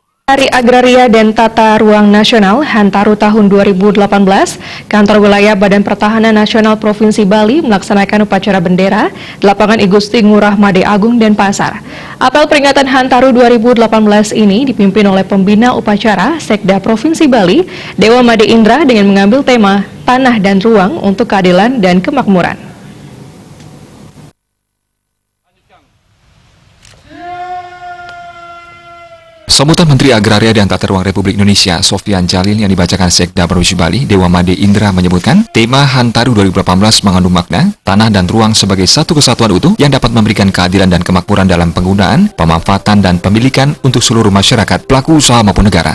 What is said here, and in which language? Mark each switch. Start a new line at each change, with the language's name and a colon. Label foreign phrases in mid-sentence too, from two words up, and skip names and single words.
Indonesian: Hari Agraria dan Tata Ruang Nasional Hantaru tahun 2018, Kantor Wilayah Badan Pertahanan Nasional Provinsi Bali melaksanakan upacara bendera di lapangan I Gusti Ngurah Made Agung Denpasar. Apel peringatan Hantaru 2018 ini dipimpin oleh pembina upacara Sekda Provinsi Bali, Dewa Made Indra, dengan mengambil tema Tanah dan Ruang untuk Keadilan dan Kemakmuran. Sambutan Menteri Agraria dan Tata Ruang Republik Indonesia, Sofyan Jalil, yang dibacakan Sekda Provinsi Bali, Dewa Made Indra, menyebutkan tema Hantaru 2018 mengandung makna tanah dan ruang sebagai satu kesatuan utuh yang dapat memberikan keadilan dan kemakmuran dalam penggunaan, pemanfaatan, dan pemilikan untuk seluruh masyarakat, pelaku usaha maupun negara.